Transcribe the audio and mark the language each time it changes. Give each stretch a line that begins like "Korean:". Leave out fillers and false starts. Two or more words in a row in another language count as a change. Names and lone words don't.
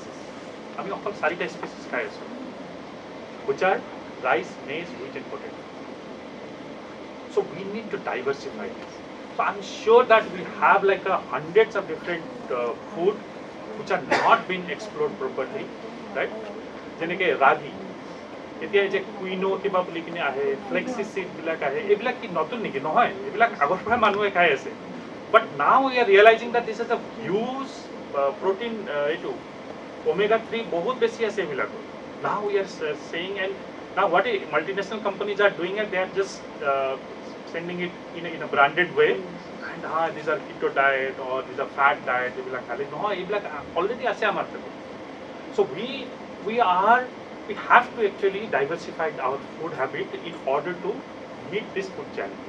English: I mean, all 4 species, which are rice, maize, wheat, and potato. So we need to diversify this. So I'm sure that we have like hundreds of different food which are not being explored properly, right?
Assamese: Jeneke ragi. এতিয়া যে কুইনো কিবা বুলি কিনে আহে ফ্লেক্সি সিড বিলাক আহে এইবিলাক কি নতুন নেকি নহয় এইবিলাক আগৰ পৰা মানুহে খাই আছে but
English: now we are realizing that this is a huge protein
Assamese: এইটো omega 3 বহুত বেছি আছে এইবিলাক
English: now we are saying and now what multinational companies are doing it they are just sending it in a branded way and these are keto diet or these are fat diet
Assamese: এইবিলাক খালি নহয় এইবিলাক
English: already
Assamese: আছে আমাৰ তেও
English: so we have to actually diversify our food habit in order to meet this food challenge.